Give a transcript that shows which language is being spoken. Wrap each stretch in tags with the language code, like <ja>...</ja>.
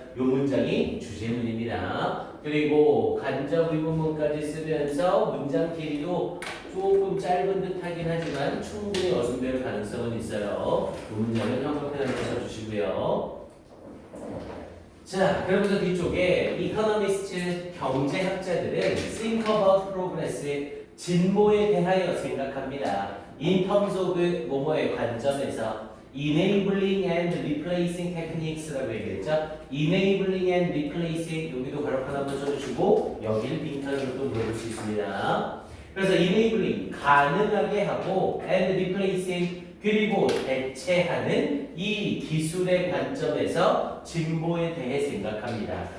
<ko>이 문장이 주제문입니다. 그리고 간접 의문문까지 쓰면서 문장 길이도 조금 짧은 듯 하긴 하지만 충분히 어순될 가능성은 있어요. 이 문장은 형광펜으로 써주시고요. 자, 그러면서 뒤쪽에 이코노미스트, 경제학자들은</ko> <en>think about progress,</en> <ko>진보에 대하여 생각합니다.</ko> <en>in terms of</en> <ko>뭐뭐의 관점에서</ko> <en>enabling and replacing techniques라고 얘기했죠. enabling and replacing,</en> <ko>여기도 가로판 한번 써주시고 여기를 빈칸으로 또 물어볼 수 있습니다. 그래서 enabling, 가능하게 하고</ko> <en>and replacing,</en> <ko>그리고 대체하는 이 기술의 관점에서 진보에 대해 생각합니다.</ko>